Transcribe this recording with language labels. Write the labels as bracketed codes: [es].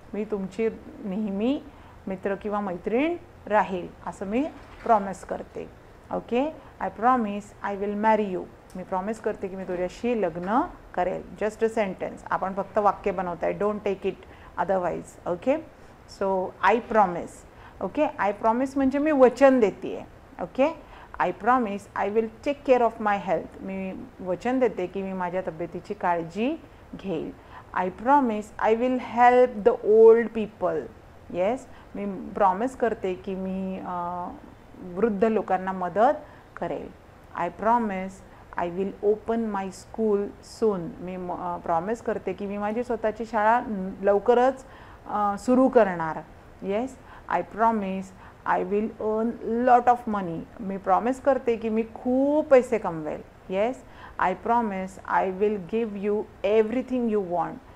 [mr] मी तुमची नेहमी मित्र किंवा मैत्रीण राहील असं मी प्रॉमिस करते. Okay. [en] I promise I will marry you. [mr] मी प्रॉमिस करते की मी तुझ्याशी लग्न करेल. [en] Just a sentence. [mr] आपण फक्त वाक्य बनवत आहे. [en] Don't take it otherwise. Okay. So I promise. Okay. I promise [mr] म्हणजे मी वचन देते आहे. [en] Okay. I promise I will take care of my health. [mr] मी वचन देते की मी माझ्या तब्येतीची काळजी घेईल. [en] I promise I will help the old people. Yes. [mr] मी promise करते की मी वृद्ध लोकांना मदत करेल. [en] I promise I will open my school soon. [mr] मी promise करते की मी माझी स्वतःची शाळा लवकरच सुरू करणार. Yes. [en] I promise I will earn lot of money. [mr] मी promise करते की मी खूप पैसे कमवेल. Yes. [en] I promise I will give you everything you want.